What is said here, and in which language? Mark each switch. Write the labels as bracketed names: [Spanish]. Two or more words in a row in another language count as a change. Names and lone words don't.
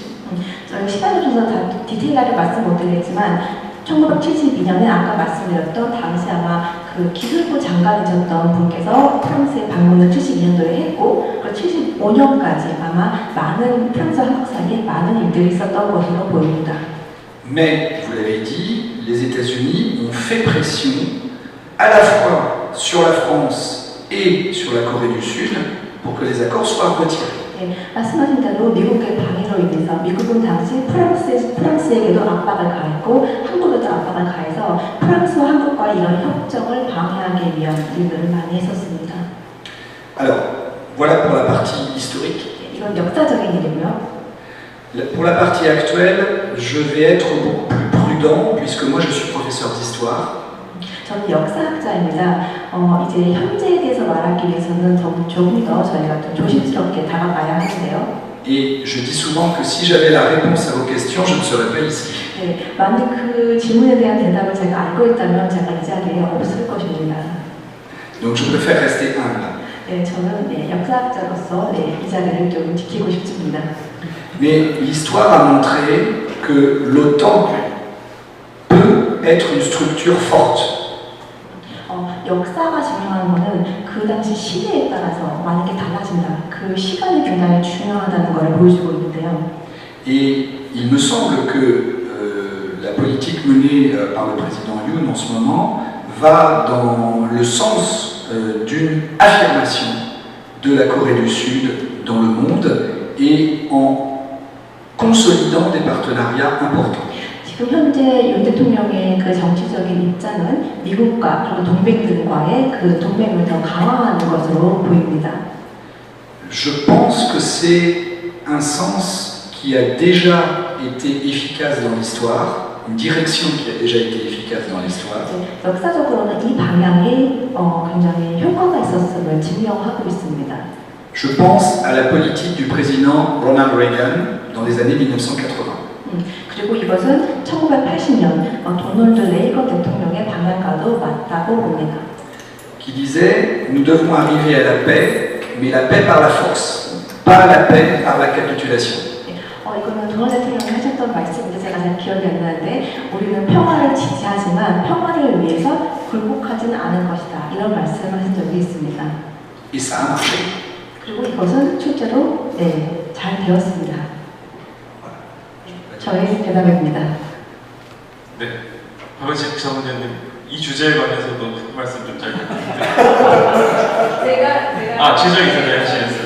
[Korean] 시간을 줘서 다 디테일하게 말씀 못 드리겠지만 1972년에 아까 말씀드렸던 당시 아마 그 기술부 장관이셨던 분께서 프랑스에 방문을 72년도에 했고 그리고 75년까지 아마 많은 프랑스 한국 사이에 많은 일들이 있었던 것으로 보입니다. [French] Mais, vous l'avez dit, les États-Unis ont fait pression à la fois sur la France et sur la Corée du Sud pour que les accords soient retirés. [Korean] 말씀하신 대로 미국의 방해로 인해서 미국은 당시 프랑스에게도 압박을 가했고 한국에도 압박을 가해서 프랑스와 한국과 이런 협정을 방해하기 위한 일들을 많이 했었습니다. [French] Alors, voilà pour la partie historique. [Korean] 이건 역사적인 일이고요. [French] Pour la partie actuelle, je vais être beaucoup plus prudent puisque moi je suis professeur d'histoire. [Korean] 저는 역사학자입니다. 이제 현재에 대해서 말하기 위해서는 조금 더 저희가 좀 조심스럽게 다가가야 하는데요. [French] Et je dis souvent que si j'avais la réponse à vos questions, je ne serais pas ici. [Korean] 네, 만약 그 질문에 대한 대답을 제가 알고 있다면 제가 이 자리에 없을 것입니다. [French] Donc je préfère rester humble. [Korean] 네, 저는 역사학자로서 이 자리를 좀 지키고 싶습니다. [French] Mais l'histoire a montré que l'OTAN peut être une structure forte. [Korean] 역사가 증명하는 것은 그 당시 시대에 따라서 많은 게 달라진다. 그 시간이 굉장히 중요하다는 것을 보여주고 있는데요. [French] Et il me semble que la politique menée par le président Yoon en ce moment va dans le sens d'une affirmation de la Corée du Sud dans le monde et en consolidant des partenariats importants. [Korean] 지금 현재 윤 대통령의 그 정치적인 입장은 미국과 그리고 동맹들과의 그 동맹을 더 강화하는 것으로 보입니다. [French] Je pense que c'est un sens qui a déjà été efficace dans l'histoire, une direction qui a déjà été efficace dans l'histoire. [Korean] 역사적으로는 이 방향이 굉장히 효과가 있었음을 증명하고 있습니다. [French] Je pense à la politique du président Ronald Reagan dans les années 1980. [Korean] 그리고 이것은 1980년 도널드 레이건 대통령의 방향과도 맞다고 봅니다. [French] Qui disait nous devons arriver à la paix, mais la paix par la force, pas la paix par la capitulation. [Korean] 이거는 도널드 대통령이 하셨던 말씀인데 제가 잘 기억이 안 나는데 우리는 평화를 지지하지만 평화를 위해서 굴복하지는 않을 것이다. 이런 말씀을 하신 적이 있습니다. [French] Et ça a marché. [Korean] 그리고 이것은 실제로 잘 되었습니다. 저의 대답입니다. 네, 박은식 자문위원님 이 주제에 관해서도 말씀 좀 짧게 부탁드립니다. 제가 최정희 하시겠어요?